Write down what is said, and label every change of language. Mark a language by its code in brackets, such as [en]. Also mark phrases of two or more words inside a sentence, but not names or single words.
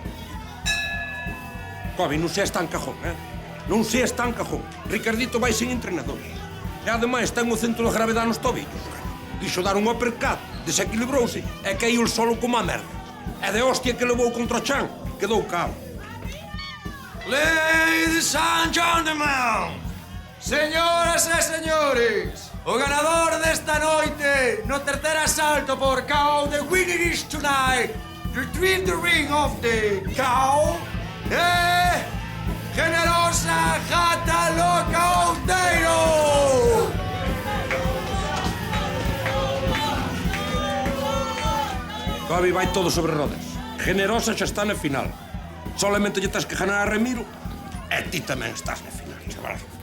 [gl] Cobi, non seas tan cajón, Non seas tan cajón. Ricardito vai sin entrenador. E ademais ten o centro de gravedade nos tobillos. Quixo dar un uppercut, desequilibrouse e caiu solo como a merda. E de hostia que levou contra o chan, quedou cao. [en] Ladies and gentlemen, [gl] señoras e señores, o ganador desta noite no terceiro asalto por KO, [en] the winner is tonight, retrieve the ring of the KO, [gl] Generosa Gata Loca Outeiro! Cobi vai todo sobre rodas. Generosa xa está na final. Solamente lle tens que ganar a Ramiro e ti tamén estás na final, chaval.